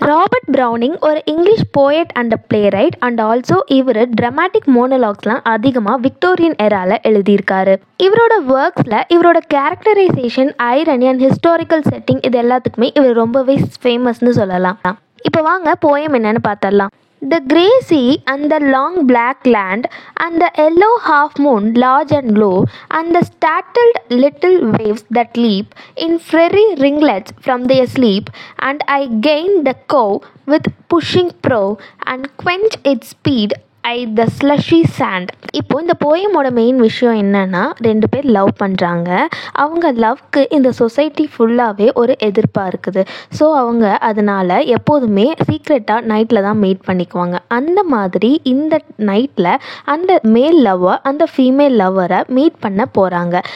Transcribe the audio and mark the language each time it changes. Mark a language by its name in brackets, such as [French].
[Tamil] Robert browning ஒரு [English] English poet and playwright and also [Tamil] இவர் dramatic மோனோலாக்ஸ்லாம் அதிகமாக Victorian எரால எழுதியிருக்காரு. இவரோட ஒர்க்ஸில் இவரோட characterisation, [English] irony and historical setting [Tamil] இது எல்லாத்துக்குமே இவர் ரொம்பவே ஃபேமஸ்னு சொல்லலாம். இப்போ வாங்க போயம் என்னன்னு பார்த்தரலாம். [English] The grey sea and the long black land and the yellow half moon large and low and the startled little waves that leap in fiery ringlets from their sleep, and I gain the cove with pushing prow and quench its speed the slushy sand. [Tamil] இப்போ இந்த போயமோட main விஷயம் என்னன்னா, ரெண்டு பேர் love பண்ணுறாங்க. அவங்க லவ்க்கு இந்த society ஃபுல்லாகவே ஒரு எதிர்ப்பாக இருக்குது. ஸோ அவங்க அதனால் எப்போதுமே சீக்ரெட்டாக நைட்டில் தான் மீட் பண்ணிக்குவாங்க. அந்த மாதிரி இந்த நைட்டில் அந்த மேல் லவ்வர் அந்த ஃபீமேல் லவ்வரை மீட் பண்ண போகிறாங்க.